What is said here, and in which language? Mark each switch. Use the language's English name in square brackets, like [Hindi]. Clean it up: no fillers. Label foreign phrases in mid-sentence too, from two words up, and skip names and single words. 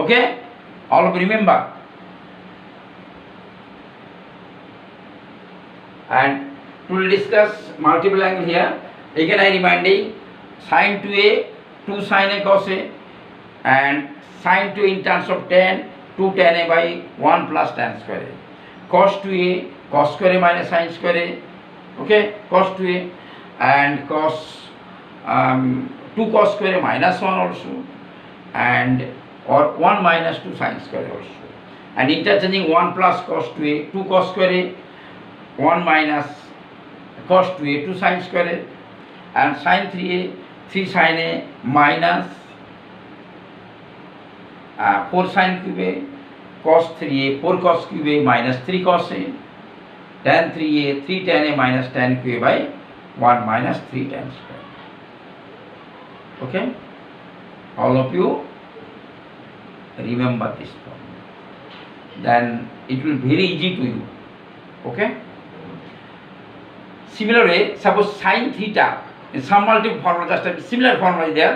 [English] Okay, all of you remember. And to discuss multiple angle here, again I reminding sin 2A 2 sin A cos A and sin 2 in terms of tan 2 tan A by 1 plus tan square A, cos 2A cos square A minus sin square A. Okay, cos 2A and cos 2 cos square A minus 1 also, and or 1 minus 2 sin square A also, and interchanging 1 plus cos 2A 2 cos square A, 1 minus cos 2A 2 sin square A, and sin 3A 3 sin A minus 4 sin cube A, cos 3A 4 cos cube A minus 3 cos A, tan 3A 3 tan A minus tan cube A by 1 minus 3 tan square. Okay, all of you remember this formula, then it will be very easy to you. Okay, similarly suppose sin theta in some multiple formula, just a similar formula is there.